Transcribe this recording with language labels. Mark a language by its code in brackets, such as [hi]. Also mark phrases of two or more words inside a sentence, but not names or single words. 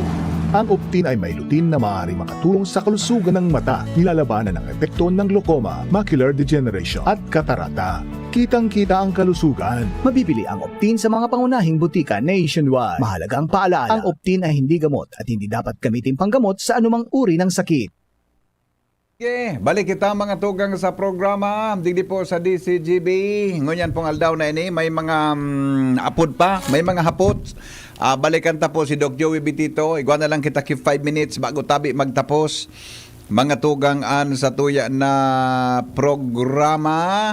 [tl] Ang Optin ay may lutin na maaaring makatulong sa kalusugan ng mata, nilalabanan ng epekto ng glaucoma, macular degeneration at katarata. Kitang-kita ang kalusugan. Mabibili ang Optin sa mga pangunahing butika nationwide. Mahalagang paalala, ang Optin ay hindi gamot at hindi dapat gamitin panggamot sa anumang uri ng sakit. [bik] Balik kita mga tugang sa programa. Digdi po sa DCGB. Ngunyan pong aldaw na ini. May mga apod pa. May mga hapot. Balikan ta po si Doc Joey Bitito. Iguan na lang kita 5 minutes bago tabi magtapos. mga tugang-an sa tuya na programa.